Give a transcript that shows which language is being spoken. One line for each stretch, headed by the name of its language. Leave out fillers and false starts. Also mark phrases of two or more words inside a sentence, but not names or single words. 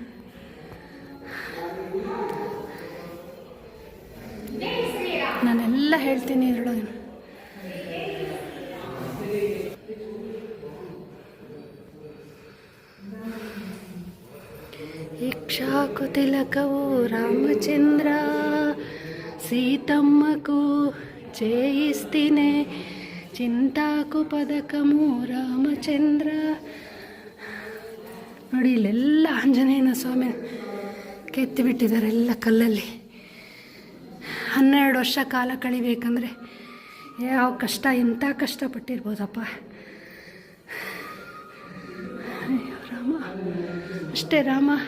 Kannada: ನಾನೆಲ್ಲ ಹೇಳ್ತೀನಿ ಇದ್ರೊಳಗೆ.
Telugu: ఇక్షాకు తిలకవు రామచంద్ర సీతమ్మకు చేయిస్తేనే చింతాకు పదకము ರಾಮಚಂದ್ರ.
Kannada: ನೋಡಿ ಇಲ್ಲೆಲ್ಲ ಆಂಜನೇಯನ ಸ್ವಾಮಿ ಕೆತ್ತಿಬಿಟ್ಟಿದ್ದಾರೆ ಎಲ್ಲ ಕಲ್ಲಲ್ಲಿ. 12 ವರ್ಷ ಕಾಲ ಕಳಿಬೇಕಂದ್ರೆ ಯಾವ ಕಷ್ಟ, ಎಂಥ ಕಷ್ಟಪಟ್ಟಿರ್ಬೋದಪ್ಪ. ಅಯ್ಯೋ ರಾಮ, ಅಷ್ಟೇ ರಾಮ.